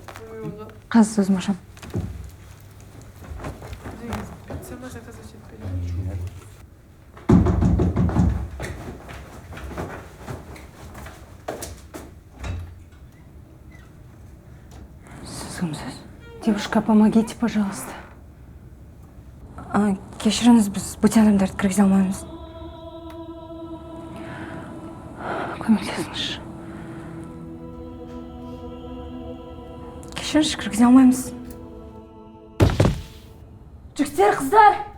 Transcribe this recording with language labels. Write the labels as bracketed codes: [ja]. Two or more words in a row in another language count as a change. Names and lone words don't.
[kk] Қазір сөзім ашам. Сіз кімсіз? [ru] Девушка, помогите, пожалуйста. [kk] Кешіріңіз, біз бөтен адамдарды кіргізе алмаймыз. Көмектесіңізші. Кешіріңізші, кіргізе алмаймыз. Жігіттер, қыздар!